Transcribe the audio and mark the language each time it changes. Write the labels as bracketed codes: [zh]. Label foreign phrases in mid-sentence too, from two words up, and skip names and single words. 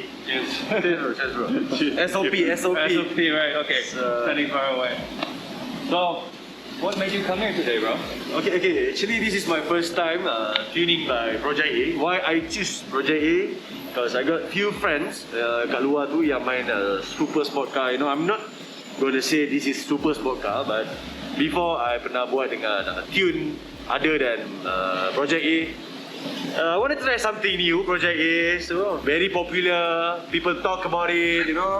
[en] Yes. Cheers, bro. SOP. SOP, right, okay. Standing far away. So, what made you come here today, bro? Okay. Actually, this is my first time tuning by Project A. Why I choose Project A? Because I got few friends [ms] kat luar tu yang main [en] super sport car. You know, I'm not going to say this is super sport car, but before I [ms] pernah buat dengan [en] tune other than Project A. I want to try something new, Project A. So very popular, people talk about it, you know.